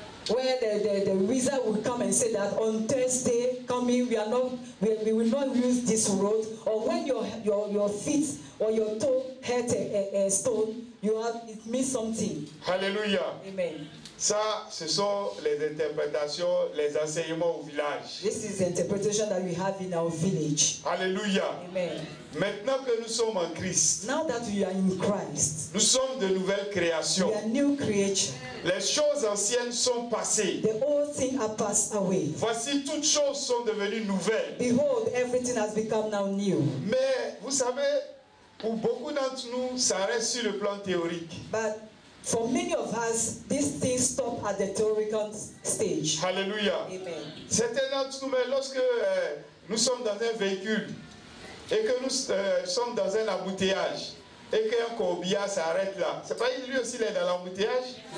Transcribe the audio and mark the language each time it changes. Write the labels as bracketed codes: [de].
[en] Where the wizard will come and say that on Thursday coming we will not use this road, or when your feet or your toe hurt a stone, it means something. [fr] Alléluia. [en] Amen. [fr] Ça, ce sont les interprétations, les enseignements au village. [en] This is the interpretation that we have in our village. [fr] Alléluia. [en] Amen. [fr] Maintenant que nous sommes en Christ, [en] Now that we are in Christ, [fr] nous sommes de nouvelles créations. [en] we are new creation. [fr] Les choses anciennes sont passées. [en] The old things are passed away. [fr] Voici, toutes choses sont devenues nouvelles. [en] Behold, everything has become now new. [fr] Mais vous savez, pour beaucoup d'entre nous, ça reste sur le plan théorique. [en] But for many of us, these things stop at the theoretical stage. [fr] Alléluia. [en] Amen. [fr] Certains d'entre nous, mais lorsque nous sommes dans un véhicule et que nous sommes dans un embouteillage et qu'un corbillard s'arrête là, c'est pas lui aussi il est dans l'embouteillage?